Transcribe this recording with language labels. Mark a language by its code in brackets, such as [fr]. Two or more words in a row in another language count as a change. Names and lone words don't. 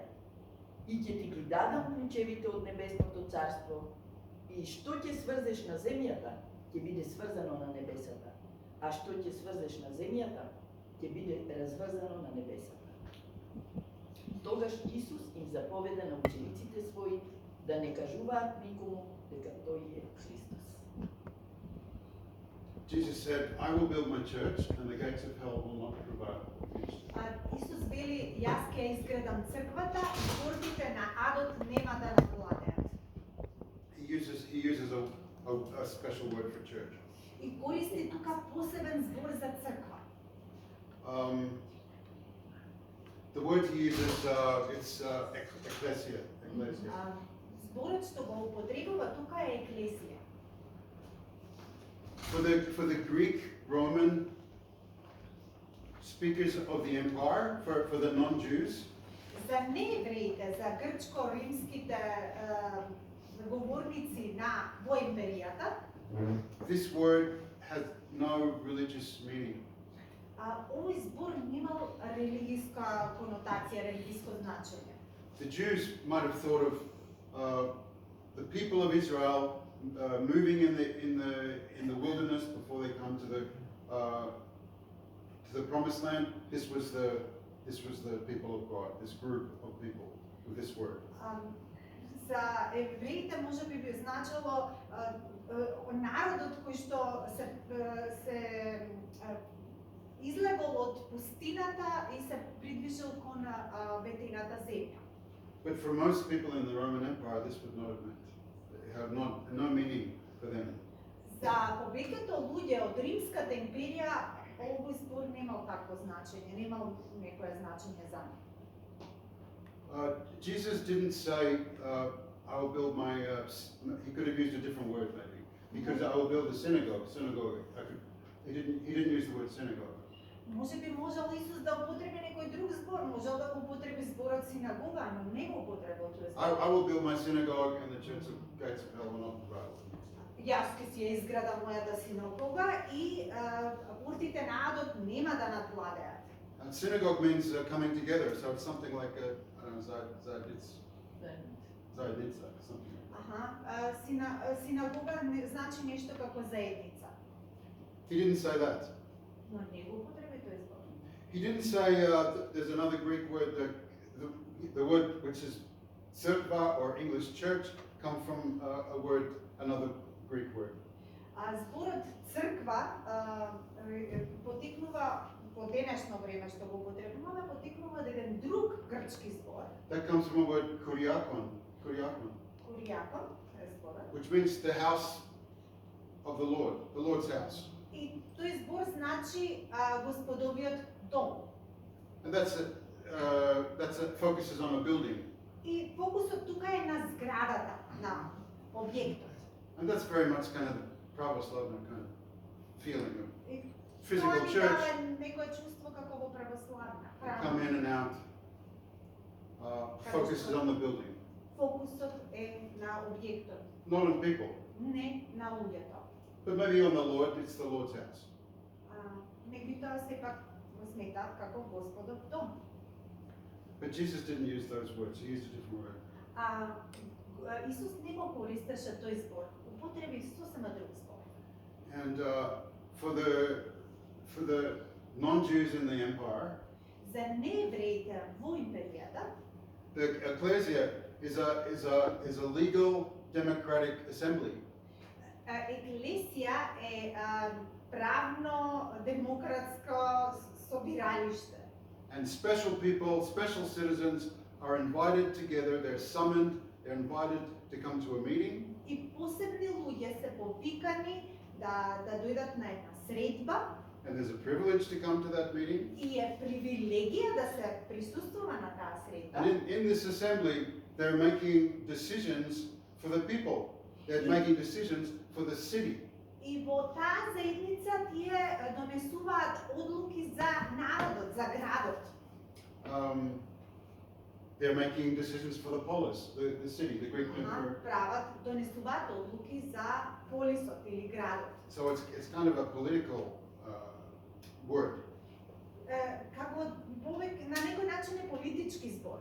[mk] И ќе ти ги дадам клучевите од небесното царство и што ќе сврзеш на земјата, ќе биде сврзано на небесата, а што ќе сврзеш на земјата, ќе биде разврзано на небесата. Тогаш Исус им заповеда на учениците своји да не кажуваат никому дека тој е Христос. [en] Jesus said, I will build my church and the gates of hell will not prevail against it. [mk] Исус вели, јас ќе изградам црквата и портите на адот нема да навладеат. [en] He uses a special word for church. [mk] И користи тука посебен збор за црква. [en] The word he uses, it's ecclesia. [mk] Зборот што го употребува тука е еклесија. [en] For the Greek, Roman speakers of the empire, for the non-Jews, [mk] За неевреите, за грчко-римските говорници во империјата, [en] this word has no religious meaning. [mk] овој збор немал религиска конотација, религиско значење. [en] The Jews might have thought of the people of Israel moving in the wilderness before they come to the promised land. This was the people of God, this group of people with this word. [mk] За евреите можеби би значило народот кој што се излегол од пустината и се придвижил кон ветената земја. [en] But for most people in the Roman Empire, this would not have meant. It had no meaning for them. [mk] За повеќето луѓе од Римската империја овој збор немал такво значење, немал некое значење за нив. [en] Jesus didn't say, I will build my, he could have used a different word maybe. He could say, I will build a synagogue. He didn't use the word synagogue. [mk] Можеби можел Исус да употреби некој друг збор, можел да го употреби зборот синагога, но не го употребил тој збор. [en] I will build my synagogue and the church of gates of hell will not prevail. [mk] Јас ќе си ја изградам мојата синагога и портите на адот нема да надвладеат. [en] And synagogue means coming together, so it's something like I don't know, Zajednica, something like that. [mk] Синагога значи нешто како заедница. [en] He didn't say that. [mk] Но не го употреби тој збор. [en] He didn't say there's another Greek word, the word which is cerkva or English church come from another Greek word. [mk] Зборот црква потикнува по денешно време што го употребуваме, потикнува од еден друг грчки збор. [en] That comes from a word kuriakon, [mk] Куријакон е зборот. [en] which means the house of the Lord's house. [mk] И тој збор значи господовиот дом. [en] And that's it focuses on a building. [mk] И фокусот тука е на зградата, на објектот. [en] And that's very much kind of the pravoslavna kind of feeling of [mk] И [en] physical [mk] тоа ни [en] church. [mk] дава некое чувство како во православна [en] Come [mk] храм. [en] in and out. Focuses on the building, [mk] Фокусот е на објектот, [en] not on people. [mk] не на луѓето. [en] But maybe on the Lord, it's the Lord's house. [mk] Меѓутоа сепак го сметаат како Господов дом. [en] But Jesus didn't use those words, he used a different word. [mk] Исус не го користеше тој збор, употреби сосема друг збор. [en] And for the non-Jews in the empire, [mk] За неевреите во империјата, [en] the ecclesia is a legal democratic assembly. [mk] еклесија е правно демократско собиралиште. [en] And special people, special citizens are invited together, they're summoned, they're invited to come to a meeting. [mk] И посебни луѓе се повикани да дојдат на една средба. [en] And there's a privilege to come to that meeting. [mk] И е привилегија да се присуствува на таа средба. [en] And in this assembly, they're making decisions for the people. They're making decisions for the city. [mk] И во таа заедница тие донесуваат одлуки за народот, за градот. [en] They're making decisions for the polis, the city, the Greek emperor. [mk] Прават, донесуваат одлуки за полисот или градот. [en] So it's kind of a political word. [mk] Како на некој начин е политички збор.